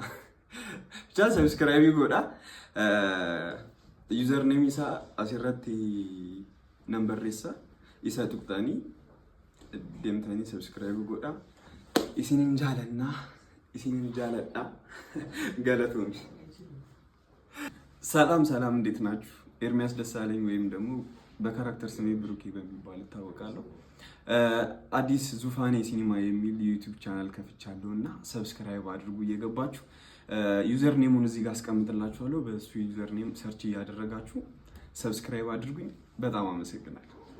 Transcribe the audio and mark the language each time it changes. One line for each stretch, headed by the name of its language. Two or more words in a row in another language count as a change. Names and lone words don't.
Oromo: Chaa subscribe godha. Username isa asirratti number isa tuqtanii deemtanii subscribe godha. Isinin jaalanna, isinin jaaladha. Galatoon.
Amharic: ሰላም እንዴት ናችሁ? ኤርሚያስ ደሳለኝ ወይም ደግሞ በካራክተር ስሜ ብሩኬ በሚባል እታወቃለሁ። አዲስ ዙፋኔ ሲኒማ የሚል
English: YouTube channel
Amharic: ከፍቻለሁና ሰብስክራይብ አድርጉ እየገባችሁ
English: user name
Amharic: እዚህ ጋር አስቀምጥላችኋለሁ። በሱ
English: user name search
Amharic: እያደረጋችሁ ሰብስክራይብ አድርጉኝ። በጣም አመሰግናለሁ።